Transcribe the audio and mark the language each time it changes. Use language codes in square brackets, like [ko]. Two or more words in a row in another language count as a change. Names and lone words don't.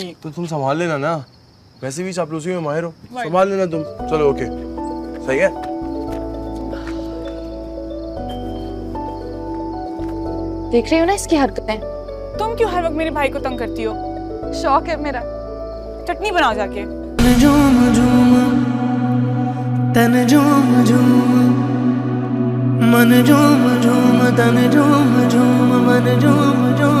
[hi] तो तुम संभाल लेना ना, वैसे भी चापलूसी में माहिर हो, संभाल लेना तुम। चलो ओके, सही है। देख रही हो ना इसकी हरकतें? तुम क्यों हर वक्त मेरे भाई को तंग करती हो? शौक है मेरा। चटनी बनाओ जाके। झूम झूम तन झूम झूम मन झूम झूम तन झूम झूम मन झूम